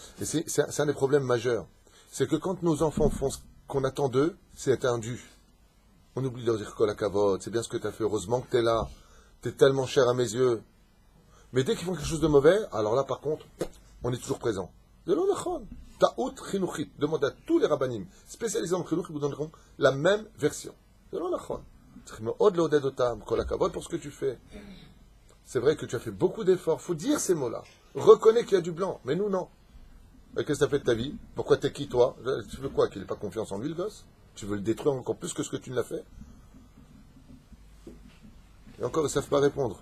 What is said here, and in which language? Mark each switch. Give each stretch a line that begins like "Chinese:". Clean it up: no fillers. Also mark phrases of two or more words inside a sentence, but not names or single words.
French: Et c'est un des problèmes majeurs. c'est que quand nos enfants font ce qu'on attend d'eux, c'est un dû. On oublie de leur dire
Hebrew: כל הכבוד,
French: c'est bien ce que tu as fait, heureusement que tu es là, tu es tellement cher à mes yeux. Mais dès qu'ils font quelque chose de mauvais, alors là par contre, on est toujours présent.
Hebrew: C'est לא נכון. טעות חינוכית.
French: Demande à tous les rabbanim spécialisés en chinuch, ils vous donneront la même version.
Hebrew: C'est לא נכון. עוד לעודד אותם, כל הכבוד
French: pour ce que tu fais. C'est vrai que tu as fait beaucoup d'efforts, il faut dire ces mots-là. Reconnais qu'il y a du blanc, mais nous non. Et qu'est-ce que ça fait de ta vie? Pourquoi t'es qui toi? Tu veux quoi? Qu'il n'ait pas confiance en lui le gosse? Tu veux le détruire encore plus que ce que tu ne l'as fait? Et encore, ils ne savent pas répondre.